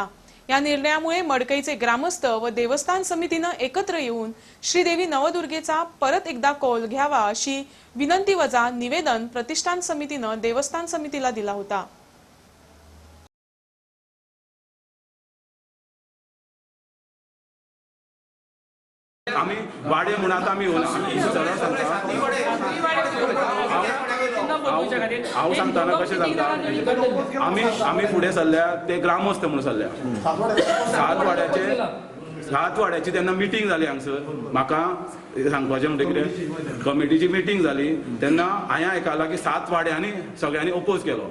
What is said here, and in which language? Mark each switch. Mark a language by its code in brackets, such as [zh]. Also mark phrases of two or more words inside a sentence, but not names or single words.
[mr] या निर्णयामुळे मडकईचे ग्रामस्थ व देवस्थान समितीने एकत्र येऊन श्रीदेवी नवदुर्गेचा परत एकदा कौल घ्यावा अशी विनंती वजा निवेदन प्रतिष्ठान समितीने देवस्थान समितीला दिला होता। [kok] आम्ही वाडे म्हणून आता आम्ही हांव सांगताना कशें सांगता आम्ही फुडें सरल्या ते ग्रामस्थ म्हणून सरल्या सात वाड्याची तेन्ना मिटींग जाली हांगसर म्हाका सांगपाचें म्हणजे कितें कमिटीची मिटींग जाली तेन्ना हांवें आयकलां की 7 वाड्यांनी सगळ्यांनी ओपोज केलो।